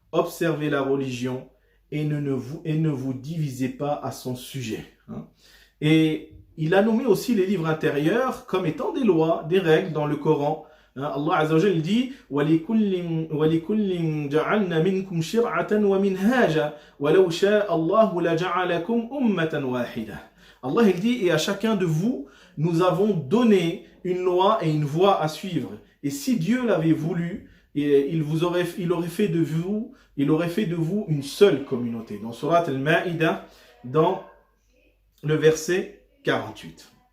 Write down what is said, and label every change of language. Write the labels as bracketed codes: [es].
[fr] Observez la religion et ne vous divisez pas à son sujet. Hein. Et il a nommé aussi les livres intérieurs comme étant des lois, des règles dans le Coran. Hein. [ar] Allah Azza wa Jalla dit وَلِكُلٍّ جَعَلْنَا مِنْكُمْ شِرْعَةً وَمِنْهَاجًا وَلَوْ شَاءَ اللَّهُ لَجَعَلَكُمْ أُمَّةً وَاحِدَةً. [fr] Allah il dit, et à chacun de vous, nous avons donné une loi et une voie à suivre. Et si Dieu l'avait voulu, il aurait fait de vous une seule communauté. Dans Surat Al-Ma'idah, dans le verset 48.